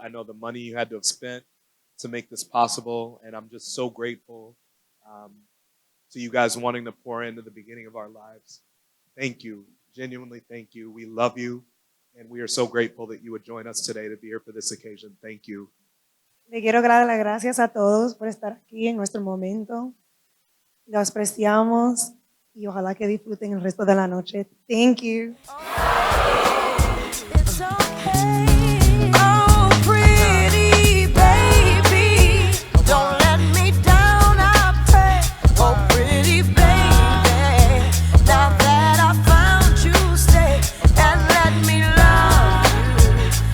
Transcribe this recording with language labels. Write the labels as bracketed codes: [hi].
[en] I know the money you had to have spent to make this possible, and I'm just so grateful to you guys wanting to pour into the beginning of our lives. Thank you. Genuinely thank you. We love you, and we are so grateful that you would join us today to be here for this occasion. Thank you. [es] Le quiero dar las gracias a todos por estar aquí en nuestro momento. Los apreciamos y ojalá que disfruten el resto de la noche. [en] Thank you. It's okay. Oh, pretty baby, don't let me down, I pray. Oh, pretty baby, now that I found you, stay and let me love you.